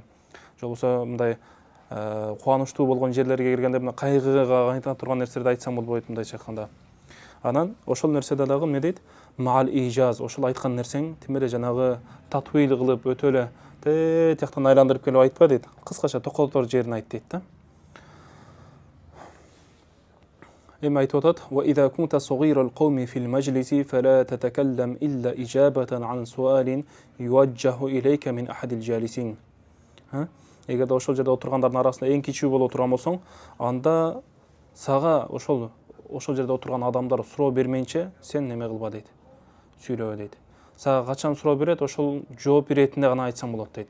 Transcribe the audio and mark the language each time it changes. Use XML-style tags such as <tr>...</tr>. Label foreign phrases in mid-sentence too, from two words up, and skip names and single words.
<ky>Же болбосо мындай кубанычтуу болгон жерлерге киргенде мына кайгыга айта турган нерселерди айтсаң болбойт, мындайча айтканда. Анан ошол нерседе дагы эмне дейт?</ky> <ar>مع الإيجاز,</ar> <ky>ошол айткан нерсең тим эле жанагы татвил кылып өтө эле тияктан айландырып келип айтпа дейт. Кыскача токотор жерин айт дейт да. Эми айтып атат:</ky> <ar>"وإذا كنت صغير القوم في المجلس فلا تتكلم إلا إجابة عن سؤال يوجه إليك من أحد الجالسين."</ar> <ky>Эгерде ошол жерде отургандардын арасында эң кичүү боло турган болсоң, анда сага ошол жерде отурган адамдар суроо бермейинче сен неме кылба дейт. Сүйлөбө дейт. Сага качан суроо берет, ошол жооп иретинде гана айтсаң болот дейт.</ky>